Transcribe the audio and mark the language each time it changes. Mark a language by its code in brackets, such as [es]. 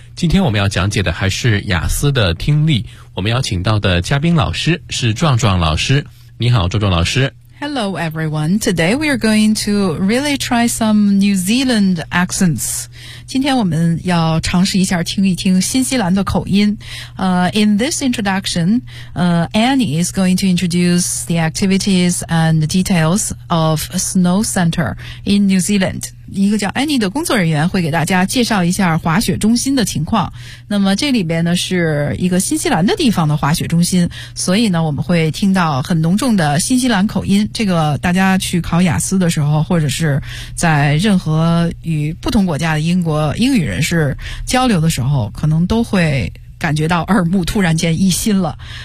[zh] 今天我们要讲解的还是雅思的听力，我们邀请到的嘉宾老师是壮壮老师。你好壮壮老师。 [en] Hello everyone, today we are going to really try some New Zealand accents. [zh] 今天我们要尝试一下听一听新西兰的口音。 [en] In this introduction, Annie is going to introduce the activities and the details of Snow Center in New Zealand. [zh] 一个叫 Annie 的工作人员会给大家介绍一下滑雪中心的情况。那么这里边呢是一个新西兰的地方的滑雪中心，所以呢我们会听到很浓重的新西兰口音。这个大家去考雅思的时候，或者是在任何与不同国家的英语人士交流的时候，可能都会感觉到耳目突然间一新了。